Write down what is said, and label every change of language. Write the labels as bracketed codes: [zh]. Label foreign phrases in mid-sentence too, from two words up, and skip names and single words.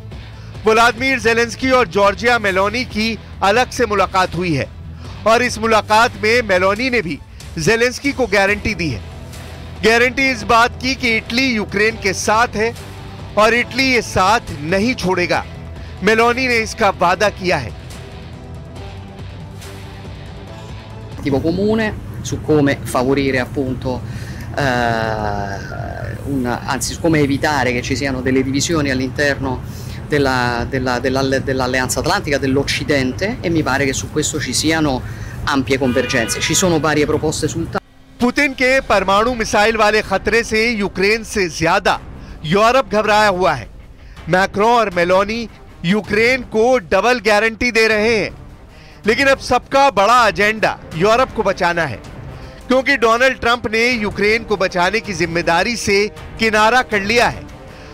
[hi] व्लादिमीर ज़ेलेंस्की और जॉर्जिया मेलोनी की अलग से मुलाकात हुई है और इस मुलाकात में मेलोनी ने भी ज़ेलेंस्की को गारंटी दी है। गारंटी इस बात की कि इटली यूक्रेन के साथ है और इटली ये साथ नहीं छोड़ेगा। मेलोनी ने इसका वादा किया है। [it] comune su come favorire appunto anzi su come evitare che ci siano delle divisioni all'interno dell'Alleanza Atlantica, dell'Occidente, e mi pare che su questo ci siano ampie convergenze. Ci sono varie proposte sul tavolo. [hi] पुतिन के परमाणु मिसाइल वाले खतरे से यूक्रेन से ज्यादा यूरोप घबराया हुआ है। मैक्रो और मेलोनी यूक्रेन को डबल गारंटी दे रहे हैं, लेकिन अब सबका बड़ा एजेंडा यूरोप को बचाना है, क्योंकि डोनाल्ड ट्रंप ने यूक्रेन को बचाने की जिम्मेदारी से किनारा कर लिया है।